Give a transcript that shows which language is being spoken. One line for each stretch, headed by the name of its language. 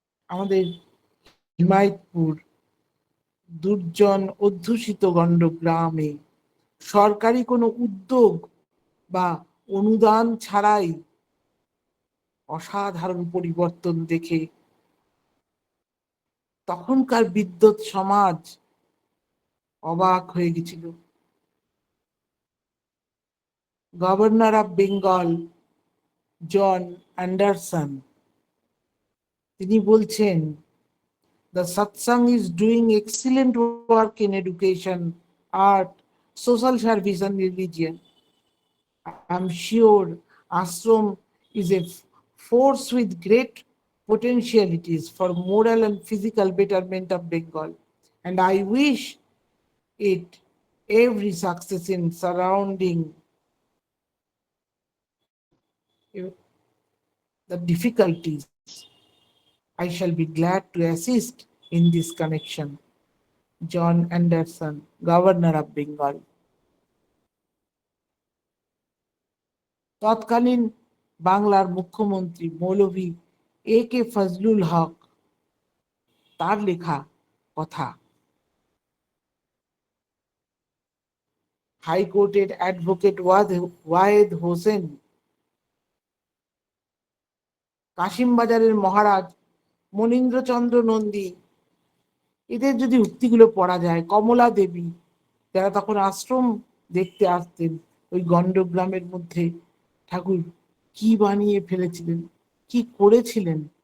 Bangla: আমাদের হিমায়তপুর দুর্জন অধ্যুষিত গণ্ড গ্রামে সরকারি কোনো উদ্যোগ বা অনুদান ছাড়াই অসাধারণ পরিবর্তন দেখে তখনকার বিদ্যুৎ সমাজ অবাক হয়ে গেছিল।
English: governor of Bengal John Anderson,
Bangla: তিনি বলছেন,
English: the satsang is doing excellent work in education, art, social service and religion. I'm sure ashram is a force with great potentialities for moral and physical betterment of Bengal, and I wish it every success in surrounding the difficulties. I shall be glad to assist in this connection. John Anderson, Governor of Bengal.
Bangla: তৎকালীন বাংলার মুখ্যমন্ত্রী মৌলভী A.K. Fazlul হক, তার লেখা কথা। হাইকোর্টের advocate Wahed Hossain, কাশিমবাজারের মহারাজ মনীন্দ্রচন্দ্র নন্দী, এদের যদি উক্তিগুলো পড়া যায়, কমলা দেবী, যারা তখন আশ্রম দেখতে আসতেন ওই গণ্ডগ্রামের মধ্যে, ঠাকুর কি বানিয়ে ফেলেছিলেন, কি করেছিলেন।